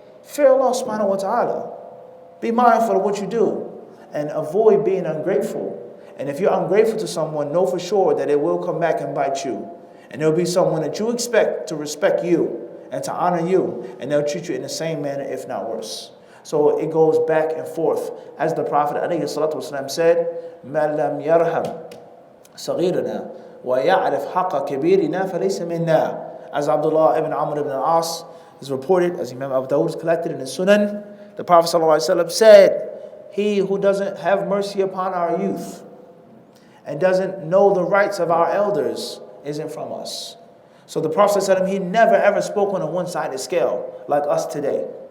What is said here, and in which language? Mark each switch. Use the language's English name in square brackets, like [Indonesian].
[English] Fear Allah subhanahu wa ta'ala. Be mindful of what you do and avoid being ungrateful. And if you're ungrateful to someone, know for sure that it will come back and bite you. And there'll be someone that you expect to respect you and to honor you, and they'll treat you in the same manner, if not worse. So it goes back and forth. [Arabic] As the Prophet ﷺ said, مَا لَمْ يَرْحَمْ صَغِيرَنَا وَيَعْرِفْ حَقَّ كَبِيرِنَا فَلَيْسَ مِنَّا. [English] As Abdullah ibn Amr ibn al-As is reported, as Imam Abu Dawud is collected in his Sunan, the Prophet ﷺ said, he who doesn't have mercy upon our youth and doesn't know the rights of our elders isn't from us. So the Prophet said he never ever spoke on a one-sided scale like us today.